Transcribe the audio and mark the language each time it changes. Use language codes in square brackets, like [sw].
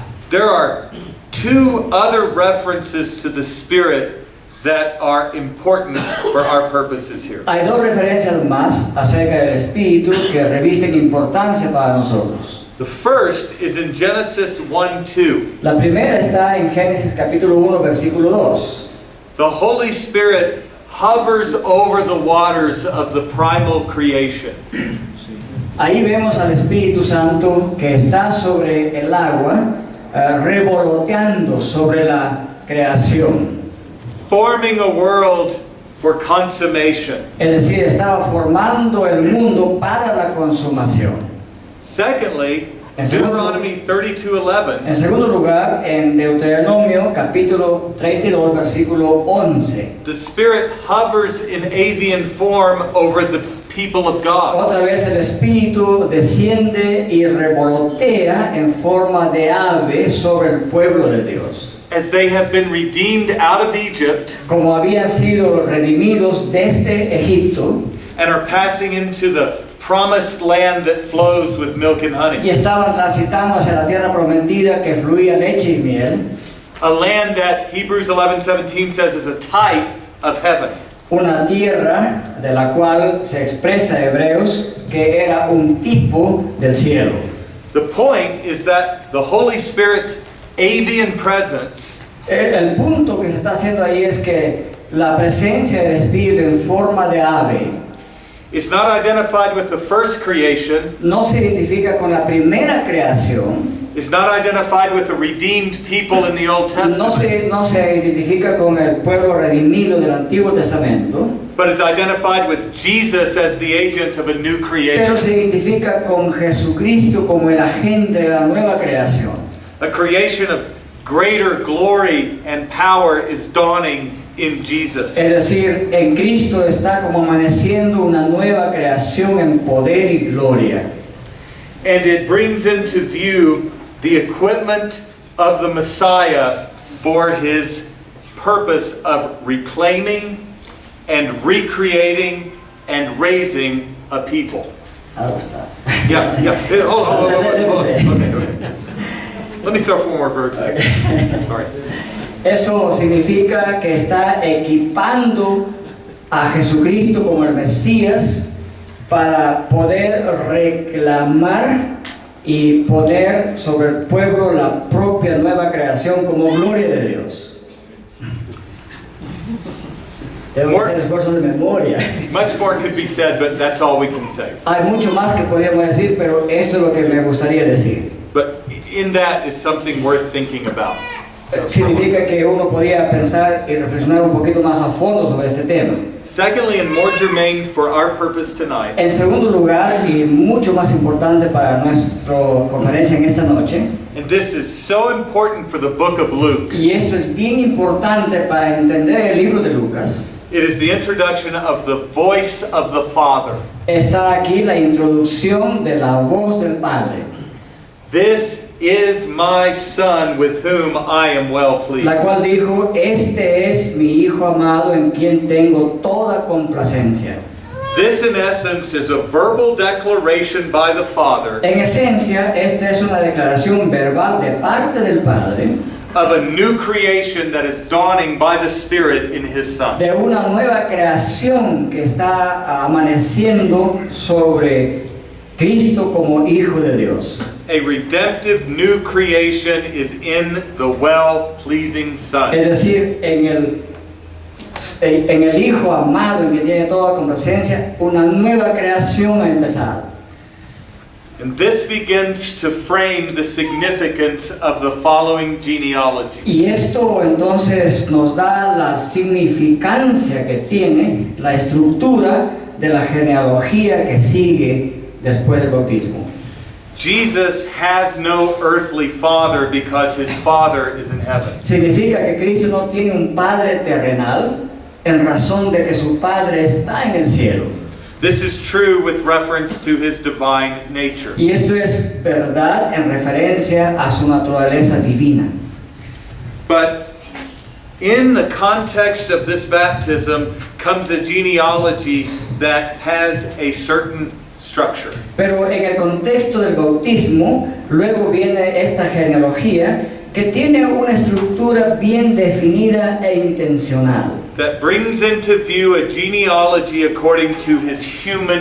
[en] There are two other references to the Spirit that are important for our purposes here. [es] Hay dos referencias más acerca del Espíritu que revisten importancia para nosotros. [en] The first is in Genesis 1:2. [es] La primera está en Génesis capítulo 1, versículo 2. [en] The Holy Spirit hovers over the waters of the primal creation. [es] Ahí vemos al Espíritu Santo que está sobre el agua revoloteando sobre la creación. [en] forming a world for consummation. [es] Es decir, estaba formando el mundo para la consumación. [en] Secondly, [es] En segundo- [en] Deuteronomy 32:11 [es] En segundo lugar, en Deuteronomio capítulo 32, versículo 11. [en] the Spirit hovers in avian form over the people of God. [es] Otra vez el Espíritu desciende y revolotea en forma de ave sobre el pueblo de Dios. [en] As they have been redeemed out of Egypt [es] Como habían sido redimidos desde Egipto [en] and are passing into the promised land that flows with milk and [es] y [en] honey. [es] estaban transitando hacia la tierra prometida que fluía leche y miel, [en] A land that Hebrews 11:17 says is a type of heaven. [es] una tierra de la cual se expresa Hebreos que era un tipo del cielo. [en] The point is that the Holy Spirit's avian presence [es] El punto que se está haciendo ahí es que la presencia del Espíritu en forma de ave [en] is not identified with the first creation, [es] no se identifica con la primera creación, [en] is not identified with the redeemed people in the Old Testament, [es] no se identifica con el pueblo redimido del Antiguo Testamento, [en] but is identified with Jesus as the agent of a new [es] pero [en] creation. [es] se identifica con Jesucristo como el agente de la nueva creación. [en] A creation of greater glory and power is dawning in Jesus. [es] Es decir, en Cristo está como amaneciendo una nueva creación en poder y gloria. [en] And it brings into view the equipment of the Messiah for his purpose of reclaiming and recreating and raising a people. [es] Algo está. [en] Yeah. Hold on. Okay. Let me throw 4 more verbs in. Sorry. [es] Eso significa que está equipando a Jesucristo como el Mesías para poder reclamar y poner sobre el pueblo la propia nueva creación como gloria de Dios. Tengo que hacer esfuerzo de memoria. [en] Much more could be said, but that's all we can say. [es] Hay mucho más que podríamos decir, pero esto es lo que me gustaría decir. [en] But in that is something worth thinking about. [es] Significa que uno podría pensar y reflexionar un poquito más a fondo sobre este tema. [en] Secondly, and more germane for our purpose tonight, [es] En segundo lugar, y mucho más importante para nuestra conferencia en esta noche, [en] and this is so important for the book of Luke, [es] y esto es bien importante para entender el libro de Lucas, [en] it is the introduction of the voice of the Father. [es] está aquí la introducción de la voz del Padre, [en] This is my Son with whom I am well pleased. [es] la cual dijo, este es mi Hijo amado en quien tengo toda complacencia. [en] This, in essence, is a verbal declaration by the Father [es] En esencia, esta es una declaración verbal de parte del Padre [en] of a new creation that is dawning by the Spirit in His Son. [es] de una nueva creación que está amaneciendo sobre Cristo como Hijo de Dios. [en] A redemptive new creation is in the well-pleasing Son. [es] Es decir, en el Hijo amado, en que tiene toda complacencia, una nueva creación ha empezado. [en] And this begins to frame the significance of the following genealogy. [es] Y esto entonces nos da la significancia que tiene la estructura de la genealogía que sigue después del bautismo. [en] Jesus has no earthly father because his Father is in heaven. [es] Significa que Cristo no tiene un Padre terrenal en razón de que su Padre está en el cielo. [en] This is true with reference to his divine nature. [es] Y esto es verdad en referencia a su naturaleza divina. [en] But in the context of this baptism comes a genealogy that has a certain structure. [es] Pero en el contexto del bautismo, luego viene esta genealogía que tiene una estructura bien definida e intencional. [en] that brings into view a genealogy according to his human